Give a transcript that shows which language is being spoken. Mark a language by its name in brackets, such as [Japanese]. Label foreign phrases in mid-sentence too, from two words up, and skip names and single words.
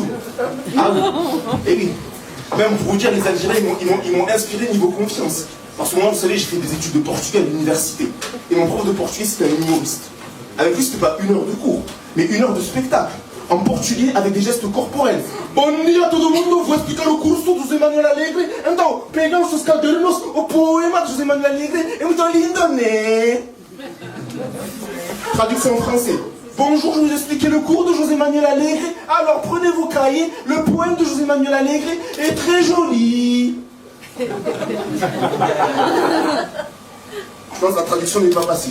[French] Ah oui. Et oui. Même pour vous dire, les Algériens ils m'ont inspiré niveau confiance. Parce que moi, vous savez, j'ai fait des études de portugais à l'université. Et mon prof de portugais, c'était un humoriste. Avec lui, c'était pas 1 heure de cours, mais 1 heure de spectacle. En portugais, avec des gestes corporels. [Portuguese] Bom dia a todo mundo, vou explicar o curso do José Manuel Alegre. Então, pegamos os cadernos, o poema de José Manuel Alegre. É muito lindo, né? [French] Traduction en français. Bonjour, je vais vous expliquer le cours de José Manuel Alegre. Alors, prenez vos cahiers. Le poème de José Manuel Alegre est très joli. Je pense que la traduction n'est pas passée.